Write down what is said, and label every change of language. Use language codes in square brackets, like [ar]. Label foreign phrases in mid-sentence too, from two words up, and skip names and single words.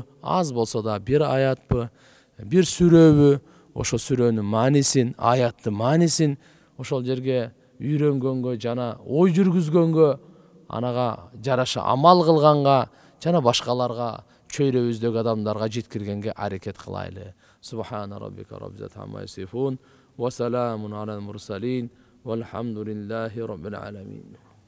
[ky] Аз болсо да бир аятпы, бир сүрөбү, ошо сүрөнүн маанисин, аяттын маанисин ошол жерге үйрөнгөнгө жана ой жүргүзгөнгө, анага жараша амал кылганга жана башкаларга, чөйрөбүздөгү адамдарга жеткиргенге аракет кылайлы. [ar] سبحان ربك رب العزة عما يصفون وسلام على المرسلين والحمد لله رب العالمين.